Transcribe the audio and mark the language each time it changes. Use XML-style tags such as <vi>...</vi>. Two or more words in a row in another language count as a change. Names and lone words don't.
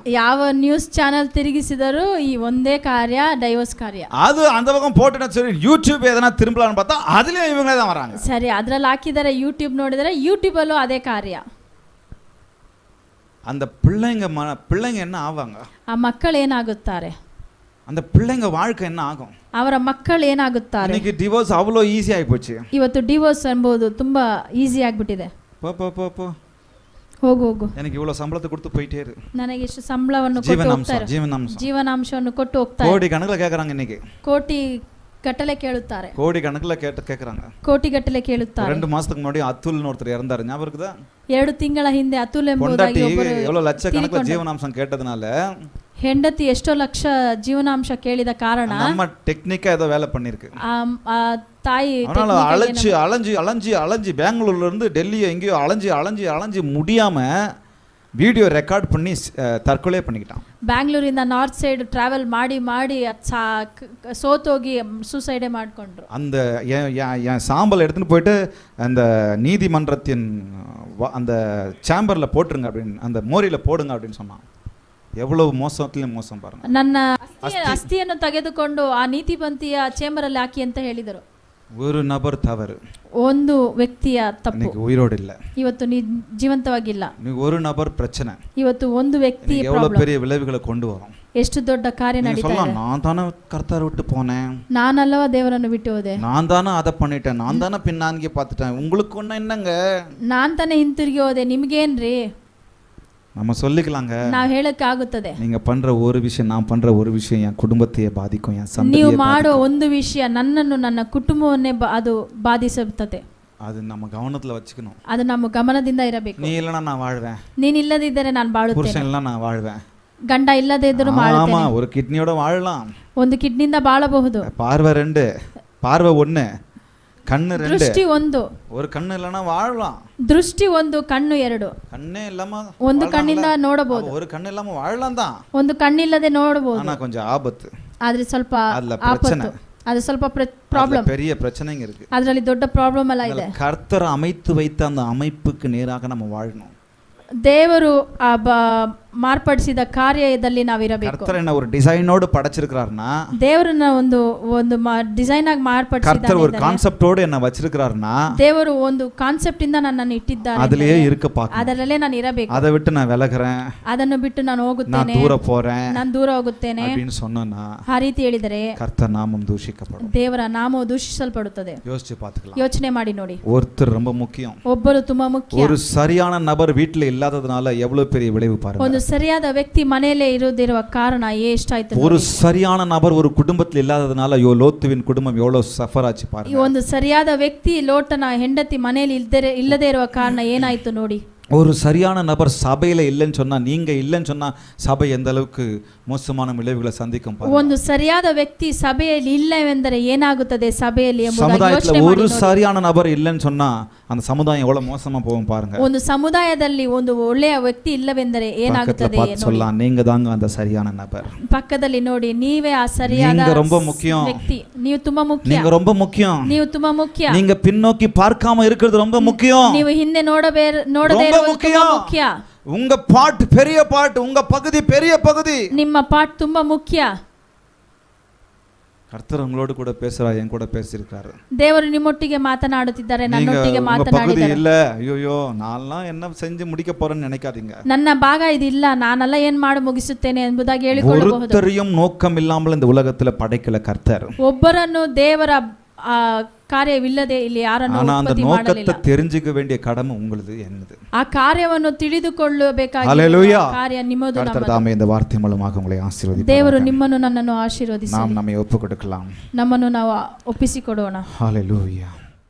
<kn>ಯಾವ</kn> <en>news channel</en> <kn>ತಿರುಗಿಸಿದರೂ ಈ ಒಂದೇ ಕಾರ್ಯ, ಡೈವೋರ್ಸ್ ಕಾರ್ಯ.</kn> <ta>அது அந்த பக்கம் போட்டுனா சரி, யூடியூப் எதனா திரும்பலான்னு பார்த்தா அதுலயும் இவங்களே தான் வராங்க.</ta> <kn>ಸರಿ, ಅದ್ರಲ್ಲಿ ಹಾಕಿದರೆ ಯೂಟ್ಯೂಬ್ ನೋಡಿದರೆ ಯೂಟ್ಯೂಬ್ ಅಲ್ಲೂ ಅದೇ ಕಾರ್ಯ.</kn> <ta>அந்த பிள்ளைங்க என்ன ஆவாங்க?</ta> <kn>ಆ ಮಕ್ಕಳು ಏನಾಗುತ್ತಾರೆ?</kn> <ta>அந்த பிள்ளைங்க வாழ்க்கை என்ன ஆகும்?</ta> <kn>ಅವರ ಮಕ್ಕಳು ಏನಾಗುತ್ತಾರೆ?</kn> <ta>இன்னைக்கு டிவோர்ஸ் அவ்வளோ ஈஸி ஆகி போச்சு.</ta> <kn>ಇವತ್ತು ಡಿವೋರ್ಸ್ ಎಂಬುದು ತುಂಬಾ ಈಸಿ ಆಗಿಬಿಟ್ಟಿದೆ.</kn> <ta>போ</ta> <kn>ಹೋಗು ಹೋಗು,</kn> <ta>எனக்கு இவ்வளவு சம்பளத்தை கொடுத்து போயிட்டே இரு,</ta> <kn>ನನಗೆ ಇಷ್ಟು ಸಂಬಳವನ್ನು ಕೊಟ್ಟು ಹೋಗ್ತಾರೆ, ಜೀವನಾಂಶವನ್ನು ಕೊಟ್ಟು ಹೋಗ್ತಾರೆ.</kn> <ta>கோடி கணக்குல கேக்குறாங்க. இன்னைக்கு</ta> <kn>ಕೋಟಿ ಗಟ್ಟಲೆ ಕೇಳುತ್ತಾರೆ,</kn> <ta>கோடி கணக்குல கேக்குறாங்க,</ta> <kn>ಕೋಟಿ ಗಟ್ಟಲೆ ಕೇಳುತ್ತಾರೆ.</kn> <ta>2 மாசத்துக்கு முன்னாடி அத்துல்னு ஒருத்தர் இறந்தாரு, ஞாபகம் இருக்குதா?</ta> <kn>2 ತಿಂಗಳ ಹಿಂದೆ ಅತುಲ್ ಎಂಬುದಾಗಿ ಒಬ್ಬರು</kn> <ta>எவ்வளவு லட்சக்கணக்குல ஜீவனாம்சம் கேட்டதனால</ta> <kn>ಹೆಂಡತಿ ಎಷ್ಟೋ ಲಕ್ಷ ಜೀವನಾಂಶ ಕೇಳಿದ ಕಾರಣ</kn> <ta>நம்ம டெக்னிக்கா ஏதோ வேலை பண்ணிருக்கு.</ta> <kn>ತಾಯಿ</kn> <ta>அலைஞ்சு பெங்களூர்ல இருந்து டெல்லி எங்கேயோ அலைஞ்சு முடியாம</ta> <en>video record</en> <ta>பண்ணி தற்கொலை பண்ணிக்கிட்டான்.</ta> <kn>பெங்களூರಿಂದ</kn> <en>north side travel</en> <kn>ಮಾಡಿ ಸೋತೋಗಿ ಸೂಸೈಡೇ ಮಾಡ್ಕೊಂಡ್ರು.</kn> <ta>அந்த என் சாம்பல் எடுத்துன்னு போயிட்டு அந்த நீதிமன்றத்தின் அந்த சேம்பர்ல போட்டுருங்க அப்படின்னு, அந்த மோரியில போடுங்க அப்படின்னு சொன்னான். எவ்வளவு மோசத்திலும் மோசம் பாருங்க.</ta> <kn>ನನ್ನ ಅಸ್ಥಿಯನ್ನು ತೆಗೆದುಕೊಂಡು ಆ ನೀತಿಪಂಥಿಯ ಚೇಂಬರ್ ಅಲ್ಲಿ ಹಾಕಿ ಅಂತ ಹೇಳಿದರು.</kn> <ta>ஒரு நபர் தவறு,</ta> <kn>ಒಂದು ವ್ಯಕ್ತಿಯ ತಪ್ಪು,</kn> <ta>இன்னைக்கு உயிரோடு இல்ல,</ta> <kn>ಇವತ್ತು ಜೀವಂತವಾಗಿಲ್ಲ.</kn> <ta>ஒரு நபர் பிரச்சனை,</ta> <kn>ಇವತ್ತು ಒಂದು ವ್ಯಕ್ತಿ</kn> <ta>எவ்வளவு பெரிய விளைவுகளை கொண்டு வரும்.</ta> <kn>ಎಷ್ಟು ದೊಡ್ಡ ಕಾರ್ಯ ನಡೀತಾ ಇದೆ.</kn> <ta>நான் தானே கர்த்தரை விட்டு போனேன்,</ta> <kn>ನಾನಲ್ಲವ ದೇವರನ್ನು ಬಿಟ್ಟು ಹೋದೆ,</kn> <ta>நான் தானே அதை பண்ணிட்டேன், நான் தானே பின்னான்ಗೆ பார்த்துட்டேன், உங்களுக்கு ஒண்ணு என்னங்க,</ta> <kn>ನಾನ್ ತಾನೇ ಹಿಂತಿರುಗಿ ಹೋದೆ, ನಿಮ್ಗೇನ್ರಿ?</kn> <ta>நம்ம சொல்லிக்கலாங்க,</ta> <kn>ನಾವು ಹೇಳಕ್ಕೆ ಆಗುತ್ತದೆ.</kn> <ta>நீங்க பண்ற ஒரு விஷயம், நான் பண்ற ஒரு விஷயம் என் குடும்பத்தையே பாதிக்கும், என்</ta> <kn>ನೀವು</kn> <ta>சந்ததியை</ta> <kn>ಮಾಡೋ ಒಂದು ವಿಷಯ ನನ್ನನ್ನು ನನ್ನ ಕುಟುಂಬವನ್ನೇ ಅದು ಬಾಧಿಸುತ್ತದೆ.</kn> <ta>அது நம்ம கவனத்துல வச்சுக்கணும்.</ta> <kn>ಅದು ನಮ್ಮ ಗಮನದಿಂದ ಇರಬೇಕು.</kn> <ta>நீ இல்லனா நான் வாழ்வேன்,</ta> <kn>ನೀನು ಇಲ್ಲದಿದ್ದರೆ ನಾನು ಬಾಳುತ್ತೇನೆ,</kn> <ta>புருஷன் இல்லனா நான் வாழ்வேன்,</ta> <kn>ಗಂಡ ಇಲ್ಲದೆ ಇದ್ದರೂ</kn> <ta>ஆமா</ta> <kn>ಬಾಳುತ್ತೇನೆ.</kn> <ta>ஒரு கிட்னியோட வாழலாம்.</ta> <kn>ಒಂದು ಕಿಡ್ನಿಯಿಂದ ಬಾಳಬಹುದು.</kn> <ta>பார்வை 2, பார்வை 1, கண்ணு 2,</ta> <kn>ದೃಷ್ಟಿ 1,</kn> <ta>ஒரு கண்ணு இல்லனா வாழலாம்.</ta> <kn>ದೃಷ್ಟಿ 1, ಕಣ್ಣು 2,</kn> <ta>கண்ணே இல்லாம</ta> <kn>ಒಂದು ಕಣ್ಣಿಂದ ನೋಡಬಹುದು,</kn> <ta>ஒரு கண்ணு இல்லாம வாழலாம் தான்,</ta> <kn>ಒಂದು ಕಣ್ಣಿಲ್ಲದೆ ನೋಡಬಹುದು.</kn> <ta>ஆனா கொஞ்சம் ஆபத்து,</ta> <kn>ಆದ್ರೆ ಸ್ವಲ್ಪ</kn> <ta>அதுல பிரச்சனை,</ta> <kn>ಆಪತ್ತು, ಅದು ಸ್ವಲ್ಪ ಪ್ರಾಬ್ಲಮ್,</kn> <ta>பெரிய பிரச்சனைங்க இருக்கு.</ta> <kn>ಅದರಲ್ಲಿ ದೊಡ್ಡ ಪ್ರಾಬ್ಲಮ್ ಎಲ್ಲ ಇದೆ.</kn> <ta>கர்த்தர் அமைத்து வைத்த அந்த அமைப்புக்கு நேராக நம்ம வாழணும்.</ta> <kn>ದೇವರು ಮಾರ್ಪಡಿಸಿದ ಕಾರ್ಯದಲ್ಲಿ ನಾವಿರಬೇಕು.</kn> <ta>கர்த்தர் என்ன ஒரு டிசைனோடு படைச்சிருக்காருன்னா,</ta> <kn>ದೇವರನ್ನ ಒಂದು ಒಂದು ಡಿಸೈನ್ ಆಗಿ ಮಾರ್ಪಡಿಸಿದ್ದಾನೆ.</kn> <ta>கர்த்தர் ஒரு கான்செப்டோடு என்ன வச்சிருக்காருன்னா,</ta> <kn>ದೇವರು ಒಂದು ಕಾನ್ಸೆಪ್ಟ್ ಇಂದ ನನ್ನನ್ನು ಇಟ್ಟಿದ್ದಾನೆ,</kn> <ta>அதுலயே இருக்க பார்க்கணும்.</ta> <kn>ಅದರಲ್ಲೇ ನಾನು ಇರಬೇಕು.</kn> <ta>அதை விட்டு நான் விலகுறேன்,</ta> <kn>ಅದನ್ನು ಬಿಟ್ಟು ನಾನು</kn> <ta>நான்</ta> <kn>ಹೋಗುತ್ತೇನೆ,</kn> <ta>தூர போறேன்</ta> <kn>ನಾನು ದೂರ ಹೋಗುತ್ತೇನೆ</kn> <ta>அப்படின்னு சொன்னா</ta> <kn>ಆ ರೀತಿ ಹೇಳಿದರೆ</kn> <ta>கர்த்தர் நாமம் தூஷிக்கப்படும்.</ta> <kn>ದೇವರ ನಾಮವು ದೂಷಿಸಲ್ಪಡುತ್ತದೆ.</kn> <ta>யோசிச்சு பார்த்துக்கலாம்.</ta> <kn>ಯೋಚನೆ ಮಾಡಿ ನೋಡಿ.</kn> <ta>ஒருத்தர் ரொம்ப முக்கியம்.</ta> <kn>ಒಬ್ಬರು ತುಂಬಾ ಮುಖ್ಯ.</kn> <ta>ஒரு சரியான நபர் வீட்டுல இல்லாததுனால எவ்வளவு பெரிய விளைவு பாருங்க.</ta> <kn>ಒಂದು ಸರಿಯಾದ ವ್ಯಕ್ತಿ ಮನೆಯಲ್ಲೇ ಇರುವುದಿರುವ ಕಾರಣ ಎಷ್ಟಾಯ್ತು.</kn> <ta>ஒரு சரியான நபர் ஒரு குடும்பத்தில் இல்லாததுனால லோத்துவின் குடும்பம் எவ்வளவு சஃபர் ஆச்சு</ta> <kn>ಈ</kn> <ta>பாருங்க.</ta> <kn>ಒಂದು ಸರಿಯಾದ ವ್ಯಕ್ತಿ ಲೋಟನ ಹೆಂಡತಿ ಮನೆಯಲ್ಲಿ ಇಲ್ಲದೆ ಇರುವ ಕಾರಣ ಏನಾಯ್ತು ನೋಡಿ.</kn> <ta>ஒரு சரியான நபர் சபையில இல்லைன்னு சொன்னா, நீங்க இல்லைன்னு சொன்னா சபை எந்த அளவுக்கு மோசமான விளைவுகளை சந்திக்கும் பாருங்க.</ta> <kn>ಒಂದು ಸರಿಯಾದ ವ್ಯಕ್ತಿ ಸಭೆಯಲ್ಲಿ ಇಲ್ಲವೆಂದರೆ ಏನಾಗುತ್ತದೆ ಸಭೆಯಲ್ಲಿ ಎಂಬುದಾಗಿ</kn> <ta>சமுதாயத்துல</ta> <kn>ಯೋಚನೆ</kn> <ta>ஒரு</ta> <kn>ಮಾಡಿ ನೋಡಿ.</kn> <ta>சரியான நபர் இல்லைன்னு சொன்னா அந்த சமுதாயம் எவ்வளவு மோசமா போகும் பாருங்க.</ta> <kn>ಒಂದು ಸಮುದಾಯದಲ್ಲಿ ಒಂದು ಒಳ್ಳೆಯ ವ್ಯಕ್ತಿ ಇಲ್ಲವೆಂದರೆ</kn> <ta>பக்கத்துல</ta> <kn>ಏನಾಗುತ್ತದೆ</kn> <ta>பார்த்து</ta> <kn>ನೋಡಿ.</kn> <ta>சொல்லலாம், நீங்க தாங்க அந்த சரியான நபர்.</ta> <kn>ಪಕ್ಕದಲ್ಲಿ ನೋಡಿ, ನೀವೇ ಆ ಸರಿಯಾದ</kn> <ta>நீங்க ரொம்ப முக்கியம்.</ta> <kn>ವ್ಯಕ್ತಿ. ನೀವು ತುಂಬಾ ಮುಖ್ಯ.</kn> <ta>நீங்க ரொம்ப முக்கியம்.</ta> <kn>ನೀವು ತುಂಬಾ ಮುಖ್ಯ.</kn> <ta>நீங்க பின்னோக்கி பார்க்காம இருக்கிறது ரொம்ப முக்கியம்.</ta> <kn>ನೀವು ಹಿಂದೆ ನೋಡದೇ</kn> <ta>ரொம்ப</ta> <kn>ಇರುವುದು ತುಂಬಾ</kn> <ta>முக்கியம்.</ta> <kn>ಮುಖ್ಯ.</kn> <ta>உங்க பாட் பெரிய பாட், உங்க பகுதி பெரிய பகுதி.</ta> <kn>ನಿಮ್ಮ ಪಾಠ ತುಂಬಾ ಮುಖ್ಯ.</kn> <ta>கர்த்தர் உங்களோடு கூட பேசுறார், என் கூட பேசியிருக்காரு.</ta> <kn>ದೇವರು ನಿಮ್ಮೊಟ್ಟಿಗೆ ಮಾತನಾಡುತ್ತಿದ್ದಾರೆ, ನನ್ನೊಟ್ಟಿಗೆ</kn> <ta>உங்க பகுதி</ta> <kn>ಮಾತನಾಡಿದ್ದಾರೆ.</kn> <ta>இல்ல, ஐயோ நான்லாம் என்ன செஞ்சு முடிக்க போறேன்னு நினைக்காதீங்க.</ta> <kn>ನನ್ನ ಭಾಗ ಇದಿಲ್ಲ, ನಾನೆಲ್ಲ ಏನ್ ಮಾಡಿ ಮುಗಿಸುತ್ತೇನೆ ಎಂಬುದಾಗಿ ಹೇಳಿಕೊಳ್ಳಬಹುದು.</kn> <ta>ஒருத்தரையும் நோக்கம் இல்லாமல் இந்த உலகத்துல படைக்கல கர்த்தர்.</ta> <kn>ಒಬ್ಬರನ್ನು ದೇವರ ಕಾರ್ಯವಿಲ್ಲದೆ ಇಲ್ಲಿ ಯಾರನ್ನು ಉತ್ಪತ್ತಿ ಮಾಡಲಿಲ್ಲ.</kn> <ta>நோக்கத்தை தெரிஞ்சுக்க வேண்டிய கடமை உங்களுது, என்னது.</ta> <kn>ಆ ಕಾರ್ಯವನ್ನು ತಿಳಿದುಕೊಳ್ಳಬೇಕಾದ</kn> <ta>ஹல்லேலூயா.</ta> <kn>ಕಾರ್ಯ ನಿಮ್ಮದು,</kn> <ta>கர்த்தர் தாமே இந்த வார்த்தை மூலமாக உங்களை ஆசீர்வதிப்பார்.</ta> <kn>ದೇವರು ನಿಮ್ಮನ್ನು ನನ್ನನ್ನು ಆಶೀರ್ವದಿಸಲಿ.</kn> <ta>நாம் நம்மை ஒப்புக் கொடுக்கலாம்.</ta> <kn>ನಮ್ಮನ್ನು ನಾವು ಒಪ್ಪಿಸಿಕೊಡೋಣ.</kn> <ta>ஹல்லேலூயா.</ta>